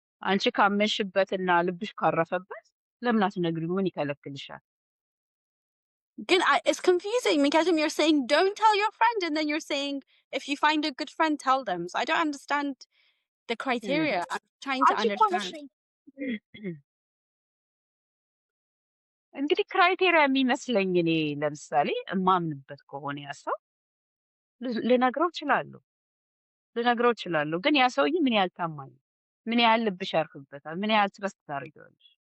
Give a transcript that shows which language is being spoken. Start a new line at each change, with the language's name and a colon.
Amharic: አንቺ ካመንሽበት እና ልብሽ ካረፈበት ለምን አትነግሪውም? ምን ይከለክልሻል?
English: Again, it's confusing because you're saying don't tell your friend, and then you're saying if you find a good friend, tell them. So I don't understand the criteria. I'm trying to
Amharic: አንቺ እኮ ነሽ
English: understand.
Amharic: እንግዲህ ክራይቴሪያ የሚመስለኝ እኔ ለምሳሌ እማምንበት ከሆነ ያ ሰው ልነግረው እችላለሁ። ግን ያ ሰውዬ ምን ያህል ታማኝ፣ ምን ያህል ልብሽ ያርፍበታል፣ ምን ያህል ትረስት ታደርጊዋለሽ?